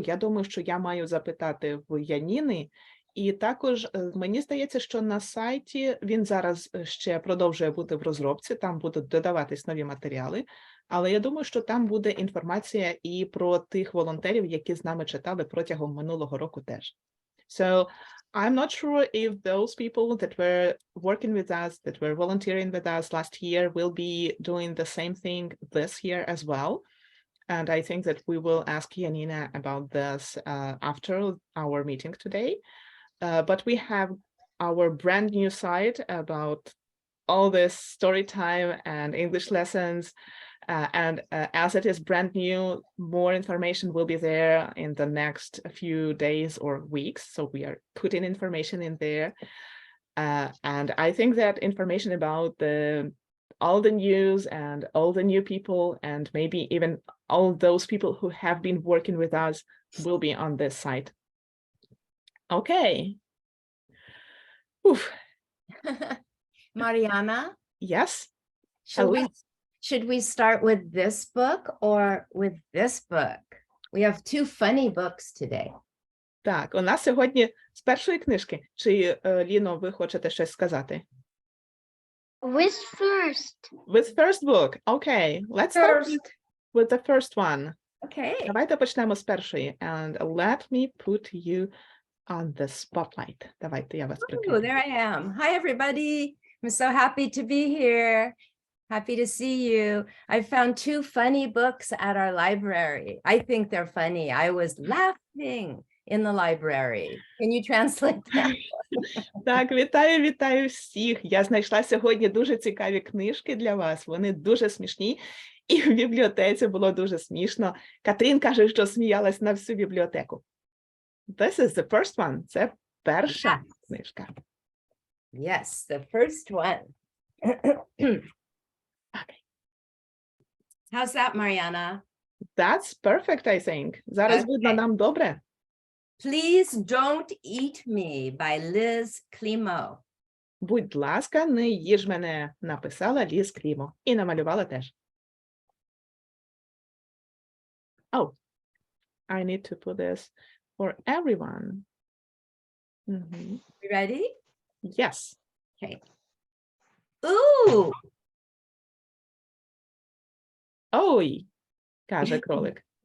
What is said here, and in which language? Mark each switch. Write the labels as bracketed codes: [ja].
[uk] Я думаю, що я маю запитати в Яніни. І також мені здається, що на сайті він зараз ще продовжує бути в розробці, там будуть додаватись нові матеріали. Але я думаю, що там буде інформація і про тих волонтерів, які з нами читали протягом минулого року теж. [en] So I'm not sure if those people that were working with us, that were volunteering with us last year, will be doing the same thing this year as well. And I think that we will ask Janina about this after our meeting today. But we have our brand new site about all this story time and English lessons. As it is brand new, more information will be there in the next few days or weeks. So we are putting information in there. And I think that information about all the news and all the new people, and maybe even all those people who have been working with us, will be on this site. Okay. Oof. Marianna, Yes. should we start with this book or with this book? We have two funny books today. [uk] Так, у нас сьогодні з першої книжки. Чи, Ліно, ви хочете щось сказати? [en] With first. With first book. Okay, let's start with the first one. Okay. [uk] Давайте почнемо з першої. [en] And let me put you on the spotlight. [uk] Давайте я вас Oh, прикрию. [en] there I am. Hi, everybody. I'm so happy to be here. Happy to see you. I found two funny books at our library. I think they're funny. I was laughing in the library. Can you translate that? [uk] Так, вітаю всіх. Я знайшла сьогодні дуже цікаві книжки для вас. Вони дуже смішні. І в бібліотеці було дуже смішно. Катрін каже, що сміялась на всю бібліотеку. [en] This is the first one. [uk] Це перша книжка. [en] Yes, the first one. Okay. How's that, Marianna? That's perfect, I think. [uk] Зараз видно [en] Okay. [uk] нам добре. [en] Please don't eat me by Liz Climo. [uk] Будь ласка, не їж мене, написала Ліз Клімо. І намалювала теж. [en] Oh, I need to put this for everyone. Mhm. You ready? Yes. Okay. Ooh, [uk] Ой, каже кролик.